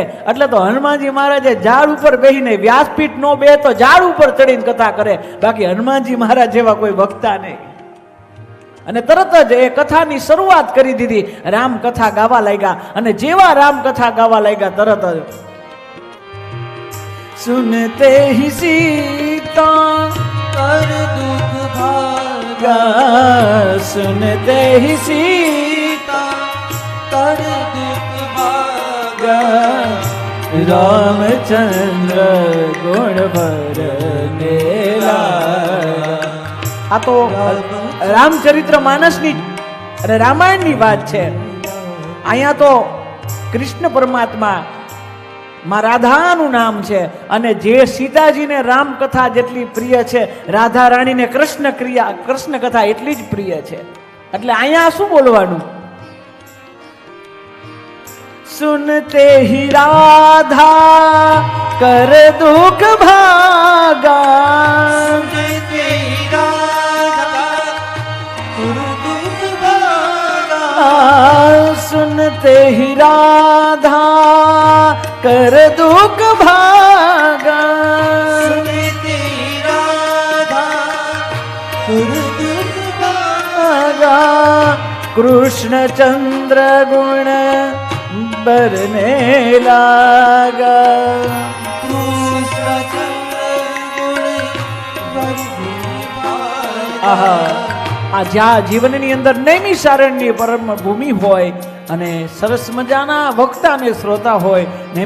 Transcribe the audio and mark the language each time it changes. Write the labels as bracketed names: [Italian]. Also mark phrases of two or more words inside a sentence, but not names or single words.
[Gujarati] એટલે તો હનુમાનજી મહારાજે ઝાડ ઉપર બેહીને, વ્યાસપીઠ નો બે તો ઝાડ ઉપર ચડીને કથા કરે. બાકી હનુમાનજી મહારાજ જેવા કોઈ વક્તા નહીં. અને તરત જ એ કથાની શરૂઆત કરી દીધી. રામ કથા ગાવા લાગ્યા. અને જેવા રામ કથા ગાવા લાગ્યા તરત જ [Hindi] सुनते ही सीता कर दुख भागा गा, सुनते ही सीता कर दुख भागा गा, रामचंद्र गुण भरने लागा. [Gujarati] આ તો રામચરિત્ર માનસની અને રામાયણની વાત છે. અહીંયા તો કૃષ્ણ પરમાત્મા માં રાધાનું નામ છે. અને જે સીતાજીને રામ કથા જેટલી પ્રિય છે, રાધા રાણીને કૃષ્ણ કથા એટલી જ પ્રિય છે. એટલે અહીંયા શું બોલવાનું? [Hindi] सुनते ही राधा कर दुख भागा, सुनते राधा कर दुख भागा सुनते ही राधा कर दुख भागा, सुनते राधा कर दुख भागा, कृष्ण चंद्र गुण बरने लागा. [Gujarati] આહા, આ જ્યાં જીવનની અંદર નૈમિષારણ્ય પરમ ભૂમિ હોય અને સરસ મજાના વક્તા અને શ્રોતા હોય,